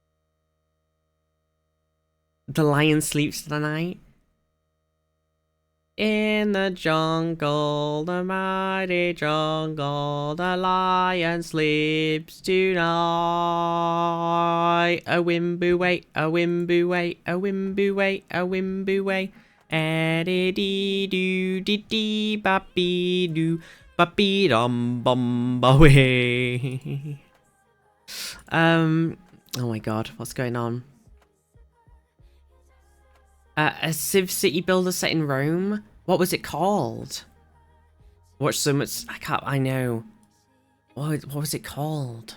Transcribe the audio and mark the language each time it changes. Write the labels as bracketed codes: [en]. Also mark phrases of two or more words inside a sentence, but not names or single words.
[en] The lion sleeps tonight. in the jungle, the mighty jungle, the lion sleeps tonight. A wimbu way, a wimbu way, a wimbu way, a wimbu way. Dee doo dee dee bappy doo bappy dum bum way. Oh my god, what's going on? A Civ City builder set in Rome? What was it called? Watch so much. I know. What was it called?